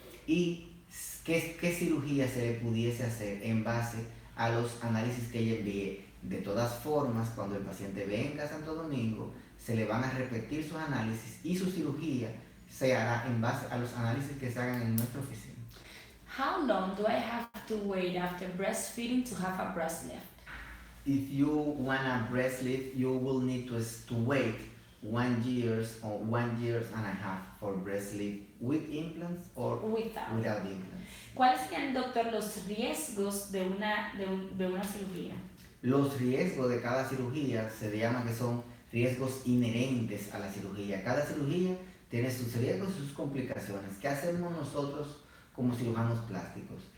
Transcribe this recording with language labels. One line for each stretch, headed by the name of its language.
Spanish: Y qué cirugía se le pudiese hacer en base a los análisis que ella envíe. De todas formas, cuando el paciente venga a Santo Domingo, se le van a repetir sus análisis y su cirugía se hará en base a los análisis que se hagan en nuestra oficina.
English: How long do I have to wait after breastfeeding to have a breast lift? If you want a breast lift, you will need to wait 1 year or 1.5 years for breast lift with implants or Without. implants.
Spanish: ¿Cuáles serían, doctor, los riesgos de una cirugía? Los riesgos de cada cirugía se llama que son riesgos inherentes a la cirugía. Cada cirugía tiene sus riesgos y sus complicaciones. ¿Qué hacemos nosotros como cirujanos plásticos?